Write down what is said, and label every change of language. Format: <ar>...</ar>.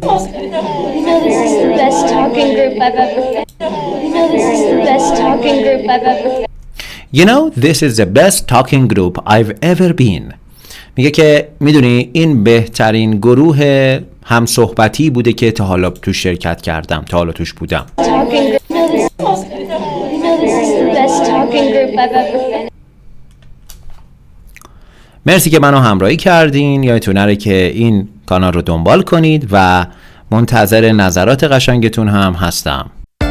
<en>You know this is the best talking group I've ever. You know this is the best talking group I've ever. You know this is the best talking group I've ever been.</en> <fa>میگه که میدونی این بهترین گروه همصحبتی بوده که تا حالا توش شرکت کردم، تا حالا توش بودم.</fa> <en>Talking group. You know this is the best talking group I've ever.</en> <fa>مرسی که منو همراهی کردین. یادتون نره که این کانال رو دنبال کنید و منتظر نظرات قشنگتون هم هستم.</fa>